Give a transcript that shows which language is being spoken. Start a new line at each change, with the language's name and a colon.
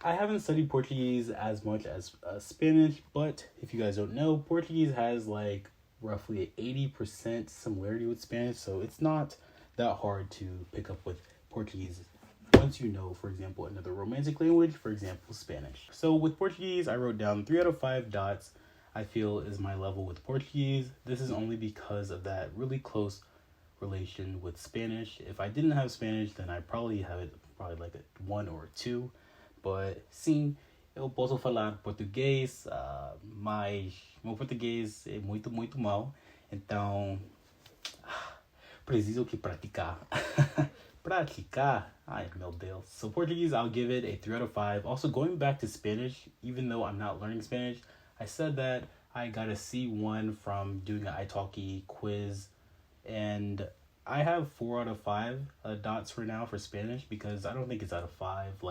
English: I haven't studied Portuguese as much as Spanish, but if you guys don't know, Portuguese has like roughly an 80% similarity with Spanish, so it's not that hard to pick up with Portuguese once you know, for example, another romantic language, for example, Spanish. So with Portuguese, I wrote down 3 out of 5 dots I feel is my level with Portuguese. This is only because of that really close relation with Spanish. If I didn't have Spanish, then I probably have it like a 1 or 2.
Portuguese: But sim, eu posso falar português, mas meu português é muito mal. Então, preciso que praticar. Praticar. Ay, meu Deus.
English: So Portuguese, I'll give it a 3 out of 5. Also, going back to Spanish, even though I'm not learning Spanish, I said that I got a C1 from doing an italki quiz, and I have 4 out of 5 dots for now for Spanish, because I don't think it's out of 5.